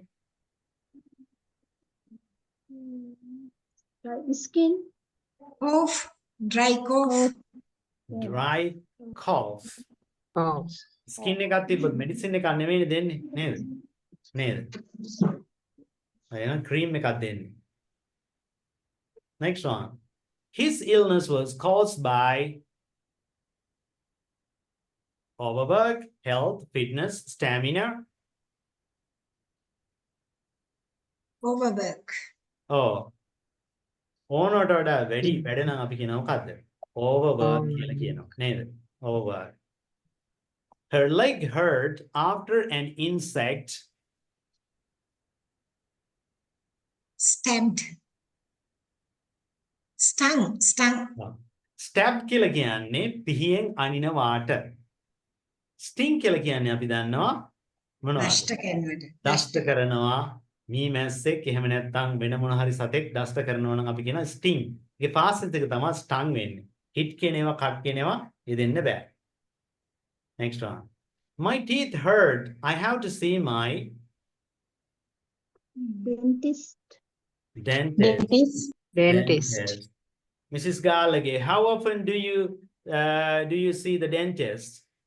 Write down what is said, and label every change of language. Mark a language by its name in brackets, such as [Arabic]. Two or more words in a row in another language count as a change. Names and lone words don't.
[English] Dry skin. Cough. Dry cough. dry cough? Oh. [Sinhala] Skin එකක් තිබ්බොත් medicine එකක් නෙමෙයි දෙන්නේ නේද? නේද? එහෙනම් cream එකක් දෙන්නේ. [English] Next one. His illness was caused by overwork, health, fitness, stamina. Overwork. Oh. [Sinhala] ඕනට වඩා වැඩි වැඩ නම් අපි කියනවා මොකද්ද? Overwork කියලා කියනවා නේද? [English] Overwork. Her leg hurt after an insect Stabbed. Stung. [Sinhala] stab කියලා කියන්නේ පිහියෙන් අනිනවාට. Sting කියලා කියන්නේ අපි දන්නවා මොනවද? Dashta කරනවට. දෂ්ට කරනවා මී මැස්සෙක් එහෙම නැත්නම් වෙන මොන හරි සතෙක් දෂ්ට කරනවා නම් අපි කියනවා sting. ඒකේ fastest එක තමයි stung වෙන්නේ. hit කියන ඒවා cut කියන ඒවා දෙන්න බෑ. [English] Next one. My teeth hurt. I have to see my Dentist. dentist. Dentist. Mrs. Gallagher, how often do you do you see the dentist?